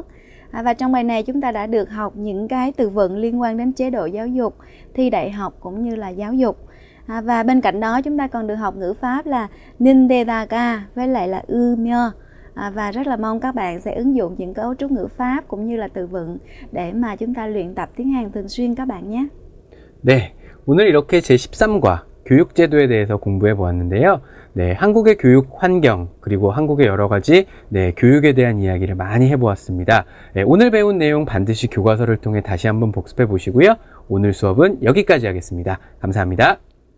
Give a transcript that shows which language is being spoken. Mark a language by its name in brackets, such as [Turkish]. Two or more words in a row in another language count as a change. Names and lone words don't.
[Vietnamese] Và trong bài này chúng ta đã được học những cái từ vựng liên quan đến chế độ giáo dục, thi đại học cũng như là giáo dục. Và bên cạnh đó chúng ta còn được học ngữ pháp là nindedaga với lại là umyo. Và rất là mong các bạn sẽ ứng dụng những cấu trúc ngữ pháp cũng như là từ vựng để mà chúng ta luyện tập tiếng Hàn thường xuyên các bạn nhé. [Korean] 네, 오늘 이렇게 제13과 교육제도에 대해서 공부해 보았는데요. 네, 한국의 교육 환경, 그리고 한국의 여러 가지 교육에 대한 이야기를 많이 해보았습니다. 네, 오늘 배운 내용 반드시 교과서를 통해 다시 한번 복습해 보시고요. 오늘 수업은 여기까지 하겠습니다.